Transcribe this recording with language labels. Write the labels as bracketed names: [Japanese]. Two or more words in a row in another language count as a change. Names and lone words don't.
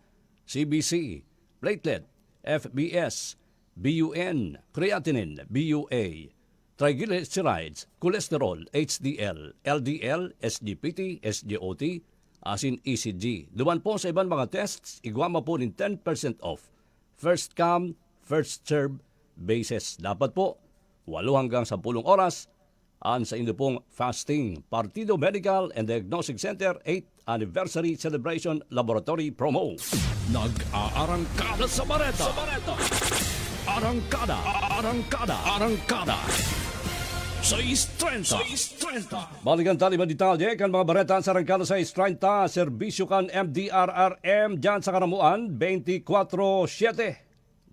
[English] CBC, platelet, FBS, BUN, creatinine, BUA, triglycerides, cholesterol, HDL, LDL, SGPT, SGOT, asin ECG. [Bikol] Duman po sa ibang mga tests, igwama po ng 10% off. [English] First come, first serve basis. [Filipino] Dapat po 8 hanggang 10 oras ang sa inyo pong fasting Partido Medical and Diagnostic Center 8th Anniversary Celebration Laboratory Promo. [Bikol] Nag-aarangkada sa Bareta. Arangkada. Sa Istrenta. Balikan tali detalye kan mga bareta sa rangkada sa Istrenta, serbisyo kan MDRRM dyan sa Karamuan, 24/7.